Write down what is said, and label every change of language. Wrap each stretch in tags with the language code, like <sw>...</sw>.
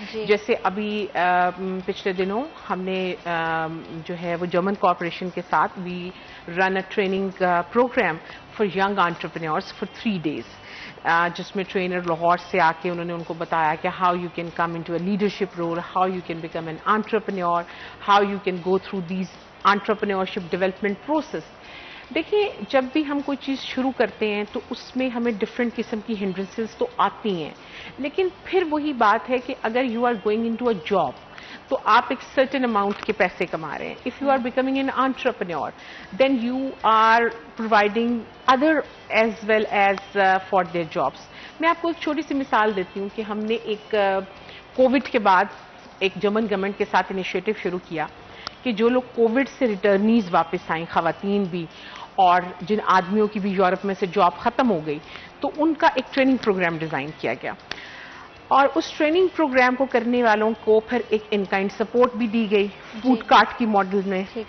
<ur>جیسے ابھی پچھلے دنوں ہم نے جو ہے وہ جرمن کارپوریشن کے ساتھ</ur> <en>we run a training program for young entrepreneurs for 3 days,</en> <ur>جس میں ٹرینر لاہور سے آ کے انہوں نے ان کو بتایا کہ</ur> <en>How you can come in to a leadership role, how you can become an entrepreneur, how you can go through these entrepreneurship development process.</en> <ur>دیکھیے, جب بھی ہم کوئی چیز شروع کرتے ہیں تو اس میں ہمیں ڈفرینٹ قسم کی ہنڈرنسز تو آتی ہیں, لیکن پھر وہی بات ہے کہ اگر</ur> <en>you are going in to a job</en> <ur>تو آپ ایک سرٹن اماؤنٹ کے پیسے کما رہے ہیں.</ur> <en>If you are becoming an entrepreneur then you are providing other as well as for their jobs.</en> <ur>میں آپ کو ایک چھوٹی سی مثال دیتی ہوں کہ ہم نے ایک کووڈ کے بعد ایک جرمن گورنمنٹ کے ساتھ انیشیٹو شروع کیا کہ جو لوگ کووڈ سے ریٹرنیز واپس آئیں, خواتین بھی اور جن آدمیوں کی بھی یورپ میں سے جاب ختم ہو گئی, تو ان کا ایک ٹریننگ پروگرام ڈیزائن کیا گیا, اور اس ٹریننگ پروگرام کو کرنے والوں کو پھر ایک</ur> <en>in kind support</en> <ur>بھی دی گئی فوڈ کارٹ کی ماڈل میں.</ur>